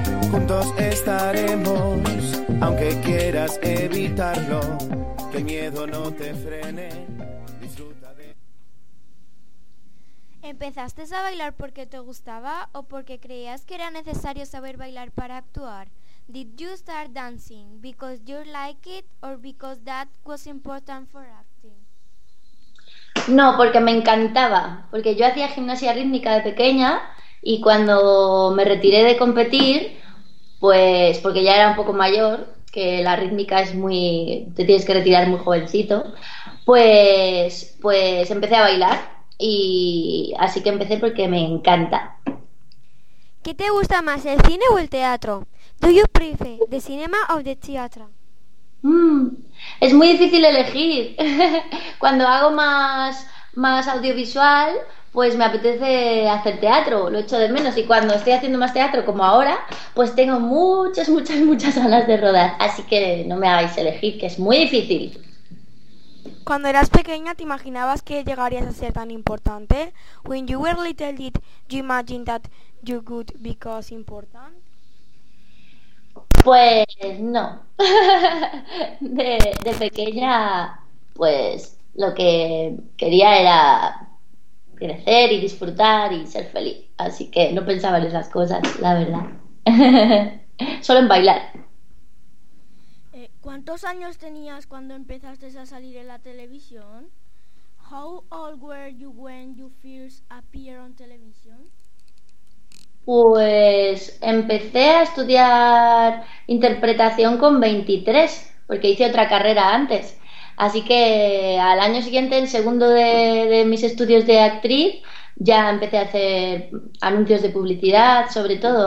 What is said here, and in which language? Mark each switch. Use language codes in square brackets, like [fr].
[es] Juntos estaremos, aunque quieras evitarlo. Que el miedo no te frene, disfruta de... ¿Empezaste a bailar porque te gustaba o porque creías que era necesario saber bailar para actuar? [en] Did you start dancing because you like it or because that was important for acting? [es] No, porque me encantaba, porque yo hacía gimnasia rítmica de pequeña y cuando me retiré de competir, pues porque ya era un poco mayor, que la rítmica es muy, te tienes que retirar muy jovencito, pues empecé a bailar y así que empecé porque me encanta. ¿Qué te gusta más, el cine o el teatro? [en] Do you prefer the cinema or the theater? [es] Es muy difícil elegir. Cuando hago más audiovisual, pues me apetece hacer teatro, lo echo de menos. Y cuando estoy haciendo más teatro, como ahora, pues tengo muchas, muchas, muchas ganas de rodar. Así que no me hagáis elegir, que es muy difícil. Cuando eras pequeña, ¿te imaginabas que llegarías a ser tan importante? [en] When you were little, did you imagine that you could become important? [es] Pues no. De pequeña, pues lo que quería era crecer y disfrutar y ser feliz. Así que no pensaba en esas cosas, la verdad. Solo en bailar. ¿Cuántos años tenías cuando empezaste a salir en la televisión? [en] How old were you when you first appeared on television? [es] Pues empecé a estudiar interpretación con 23, porque hice otra carrera antes. Así que al año siguiente, en segundo de mis estudios de actriz, ya empecé a hacer anuncios de publicidad, sobre todo.